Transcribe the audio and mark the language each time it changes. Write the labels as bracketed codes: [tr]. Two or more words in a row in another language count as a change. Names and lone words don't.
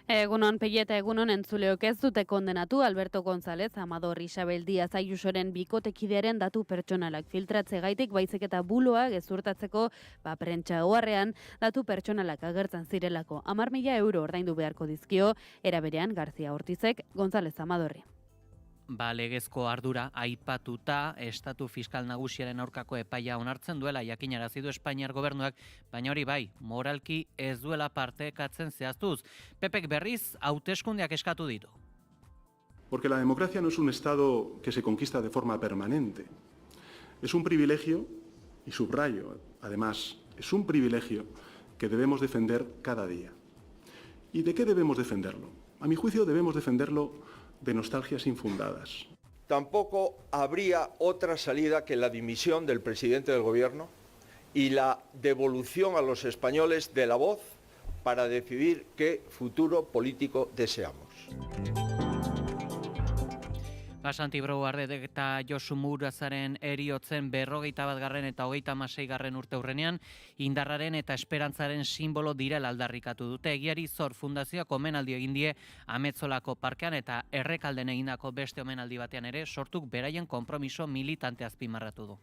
[eu] Egunon Peio eta egunon entzuleok ez dute kondenatu Alberto González, Amador Isabel Díaz Ayusoren bikotekidearen datu pertsonalak filtratzeagaitik baizik eta buloa gezurtatzeko prentsa oharrean datu pertsonalak agertzen zirelako 10.000 euro ordaindu beharko dizkio, era berean García Ortizek González Amadorri. Legezko ardura aipatuta estatu fiskal nagusiaren aurkako epaia onartzen duela jakinarazi du Espainiar gobernuak, baina hori bai, moralki ez duela partekatzen zehaztuz. Pepek berriz hauteskundeak eskatu ditu. [es] Porque la democracia no es un Estado que se conquista de forma permanente. Es un privilegio, y subrayo, además, es un privilegio que debemos defender cada día. ¿Y de qué debemos defenderlo? A mi juicio debemos defenderlo de nostalgias infundadas. Tampoco habría otra salida que la dimisión del presidente del Gobierno y la devolución a los españoles de la voz para decidir qué futuro político deseamos. [eu] Santi Brouardek eta Josu Murazaren eriotzen 41. eta 36. urte hurrenean indarraren eta esperantzaren simbolo direla aldarrikatu dute. Egiari Zor Fundazioak omenaldi egin die Ametzolako parkean eta Errekalden egindako beste omenaldi batean ere sortuk beraien konpromiso militante azpimarratu du.